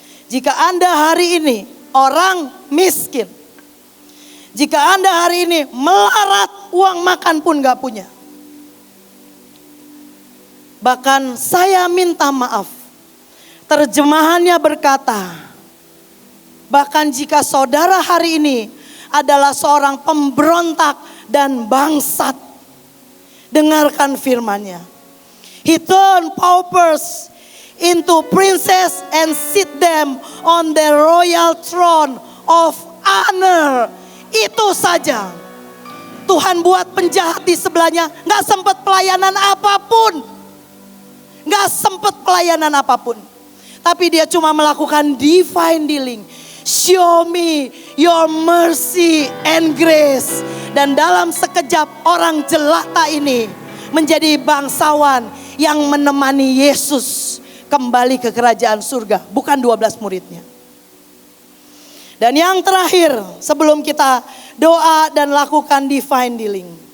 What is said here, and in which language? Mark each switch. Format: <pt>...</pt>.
<id>Jika Anda hari ini orang miskin, jika Anda hari ini melarat, uang makan pun gak punya, bahkan saya minta maaf. Terjemahannya berkata, bahkan jika saudara hari ini adalah seorang pemberontak dan bangsat, dengarkan firman-Nya.</id> <en>He turned paupers into princes and sit them on the royal throne of honor.</en> <id>Itu saja. Tuhan buat penjahat di sebelahnya gak sempat pelayanan apapun. Gak sempat pelayanan apapun. Tapi dia cuma melakukan divine dealing.</id> <en>Show me your mercy and grace.</en> <id>Dan dalam sekejap orang jelata ini menjadi bangsawan yang menemani Yesus kembali ke kerajaan surga. Bukan 12 muridnya. Dan yang terakhir sebelum kita doa dan lakukan divine dealing.</id>